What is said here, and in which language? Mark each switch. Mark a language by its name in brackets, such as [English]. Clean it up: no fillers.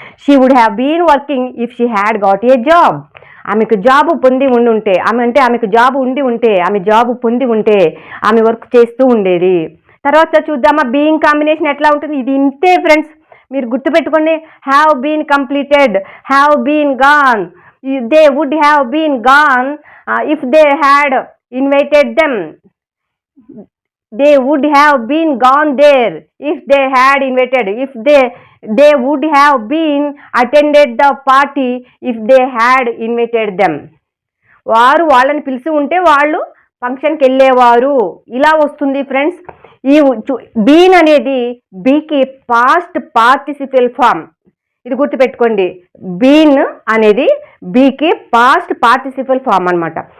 [English] She would have been working if she had got a job. [Telugu] ఆమెకు job పొంది ఉంటే, ఆమెకు జాబు ఆమె జాబు పొంది ఉంటే ఆమె వర్క్ చేస్తూ ఉండేది. తర్వాత చూద్దామా బీయింగ్ కాంబినేషన్ ఎట్లా ఉంటుంది. ఇది ఇంతే ఫ్రెండ్స్, మీరు గుర్తుపెట్టుకోండి. [English] Have been completed, have been gone, they would have been gone if they had invited them. They would have been gone there if they had invited. If they would have been attended the party if they had invited them. [Telugu] వాళ్ళని పిలిచి ఉంటే వాళ్ళు ఫంక్షన్కి వెళ్ళేవారు. ఇలా వస్తుంది friends. ఈ been అనేది బీకి పాస్ట్ పార్టిసిపల్ ఫామ్. ఇది గుర్తుపెట్టుకోండి, బీన్ అనేది బీకి పాస్ట్ పార్టిసిపల్ ఫామ్ అనమాట.